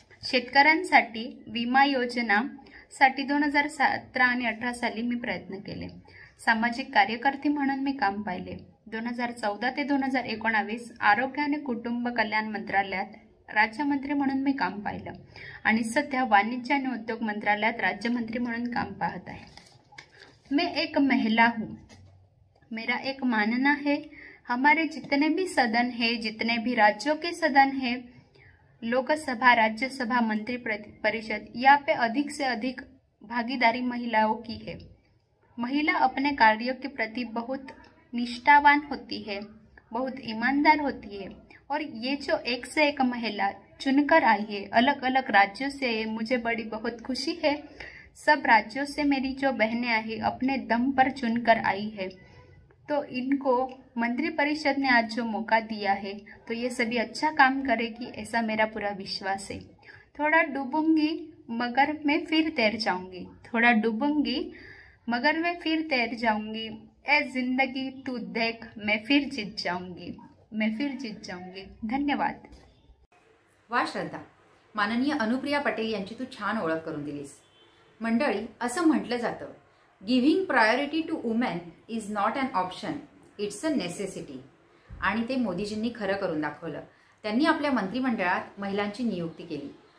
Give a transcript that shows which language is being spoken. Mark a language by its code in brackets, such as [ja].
[mr] शेतकऱ्यांसाठी विमा योजनासाठी 2017 आणि 18 साली मी प्रयत्न केले. सामाजिक कार्यकर्ती म्हणून मी काम पाहिले. 2014 ते 2019 आरोग्य आणि कुटुंब कल्याण मंत्रालयात राज्यमंत्री म्हणून मी काम पाहिलं आणि सध्या वाणिज्य आणि उद्योग मंत्रालयात राज्यमंत्री म्हणून काम पाहत आहे. [hi] मैं एक महिला हूँ. मेरा एक मानना है, हमारे जितने भी सदन है, जितने भी राज्यों के सदन है, लोकसभा, राज्यसभा, मंत्री परिषद, यहाँ पे अधिक से अधिक भागीदारी महिलाओं की है. महिला अपने कार्यों के प्रति बहुत निष्ठावान होती है, बहुत ईमानदार होती है और ये जो एक से एक महिला चुनकर आई है, अलग अलग राज्यों से, मुझे बड़ी बहुत खुशी है. सब राज्यों से मेरी जो बहनें आई अपने दम पर चुनकर आई है, तो इनको मंत्री परिषद ने आज जो मौका दिया है तो ये सभी अच्छा काम करेगी, ऐसा मेरा पूरा विश्वास है. थोड़ा डूबूंगी मगर मैं फिर तैर जाऊंगी, थोड़ा डूबूंगी मगर मैं फिर तैर जाऊंगी, ए जिंदगी तू देख मैं फिर जीत जाऊंगी, मैं फिर जीत जाऊंगी. धन्यवाद. [mr] वा श्रद्धा, माननीय अनुप्रिया पटेल यांची तू छान ओळख करून दिलीस. मंडळी, असं म्हटलं जातं, [en] Giving priority to women is not an option, it's a necessity. [mr] आणि ते मोदीजींनी खरं करून दाखवलं. त्यांनी आपल्या मंत्रिमंडळात महिलांची नियुक्ती केली.